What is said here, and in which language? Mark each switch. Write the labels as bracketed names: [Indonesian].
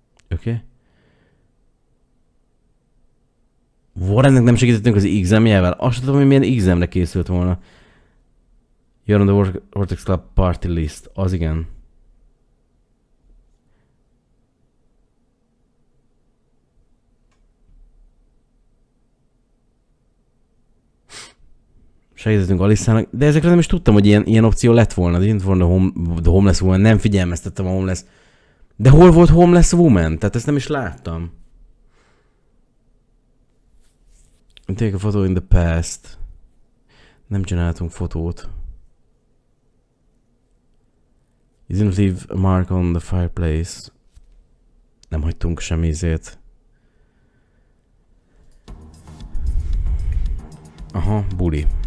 [Hungarian] Oké. Warrennek nem segítettünk az examjával? Azt tudom, hogy milyen examre készült volna. [English] You're on the Vortex Club party list. [Hungarian] Az igen. Segítettünk Alice-nak, de ezekre nem is tudtam, hogy ilyen opció lett volna. [English] Didn't want the homeless woman, [Hungarian] nem figyelmeztettem a homeless. De hol volt homeless woman? Tehát ezt nem is láttam. [English] Take a photo in the past. [Hungarian] Nem csináltunk fotót. [English] You didn't leave a mark on the fireplace. [Hungarian] Nem hagytunk semmi izét. Aha, buli.